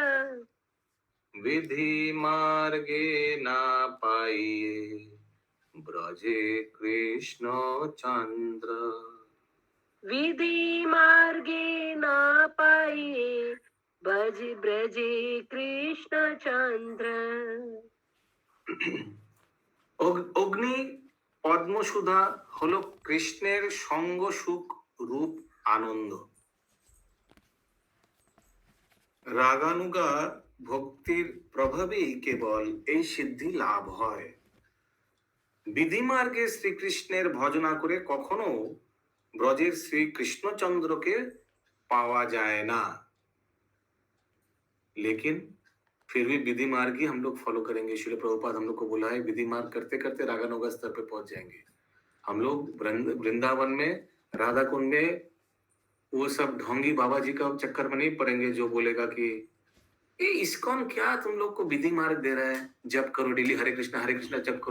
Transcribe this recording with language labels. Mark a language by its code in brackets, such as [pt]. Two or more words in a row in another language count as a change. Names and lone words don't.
[bn] বিধি মার্গে না পাইয়ে ব্রজে কৃষ্ণ চন্দ্র। বিধি মার্গে না পাইয়ে ব্রজে কৃষ্ণ চন্দ্র। অগ্নি পদ্মসুধা হলো কৃষ্ণের সঙ্গ সুখ রূপ আনন্দ। রাগানুগা ভক্তির প্রভাবেই কেবল এই সিদ্ধি লাভ হয়। বিধিমার্গে শ্রীকৃষ্ণের ভজনা করে কখনো ব্রজের শ্রীকৃষ্ণচন্দ্রকে পাওয়া যায় না, [hi] लेकिन फिर भी विधि मार्ग ही हम लोग फॉलो करेंगे। श्रील प्रभुपाद हम लोग को बोला है विधि मार्ग करते करते रागानुगा स्तर पे पहुंच जाएंगे हम लोग। वृंदावन में राधा कुंड में वो सब ढोंगी बाबा जी का चक्कर में नहीं पड़ेंगे जो बोलेगा कि ये इस्कॉन क्या तुम लोग को विधि मार्ग दे रहा है, जप करो डेली हरे कृष्णा जप करो।